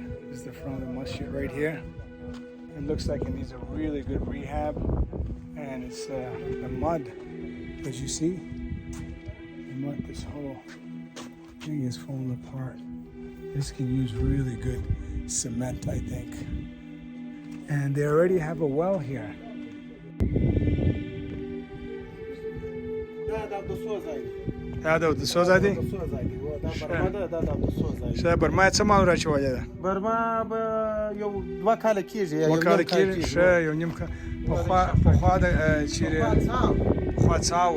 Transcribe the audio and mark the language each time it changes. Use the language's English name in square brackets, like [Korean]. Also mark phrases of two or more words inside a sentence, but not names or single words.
[English] This is the front of the masjid right here. It looks like it needs a really good rehab. And it's the mud, as you see. The mud, this whole thing is falling apart. This can use really good cement, I think. And they already have a well here. [Pashto] دا د اودسو ځای دی. ښه برما یې څه مال راچولې ده؟ برما به یو 2 کاله کېږي. 2 کاله کېږي. ښه یو نیم کال. پخوا د چیرې پخوا څا و.